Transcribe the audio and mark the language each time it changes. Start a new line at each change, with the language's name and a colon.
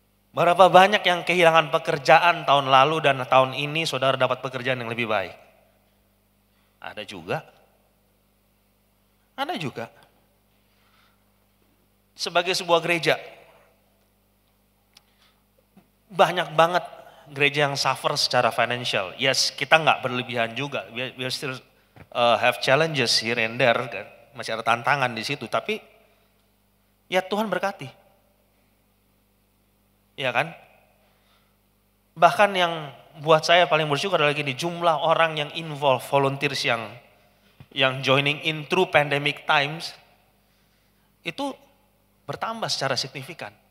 Indonesian: Berapa banyak yang kehilangan pekerjaan tahun lalu dan tahun ini saudara dapat pekerjaan yang lebih baik? Ada juga. Ada juga. Sebagai sebuah gereja, banyak banget gereja yang suffer secara financial. Yes, kita nggak berlebihan juga.
English: We still have challenges here and there, kan?
Indonesian: Masih ada tantangan di situ. Tapi ya Tuhan berkati. Ya kan? Bahkan yang buat saya paling bersyukur adalah gini, jumlah orang yang involve, volunteers yang
English: joining in through pandemic times,
Indonesian: itu bertambah secara signifikan.